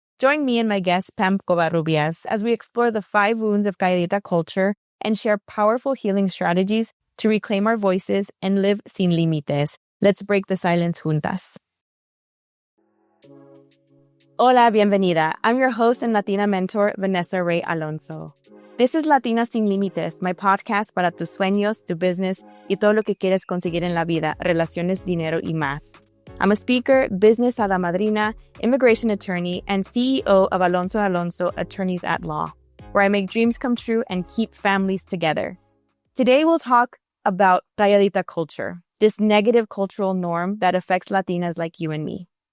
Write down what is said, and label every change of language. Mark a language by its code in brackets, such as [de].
[en] Join me and my guest, Pam Covarrubias, as we explore the 5 wounds of Calladita culture and share powerful healing strategies to reclaim our voices and live [es] sin límites. [en] Let's break the silence juntas. [es] Hola, bienvenida. [en] I'm your host and Latina mentor, Vanessa Rae Alonso. This is Latina Sin Límites, my podcast [es] para tus sueños, tu business, y todo lo que quieres conseguir en la vida, relaciones, dinero, y más. [en] I'm a speaker, business [es] hada madrina, [en] immigration attorney, and CEO of Alonso Attorneys at Law, where I make dreams come true and keep families together. Today, we'll talk about Calladita culture, this negative cultural norm that affects Latinas like you and me.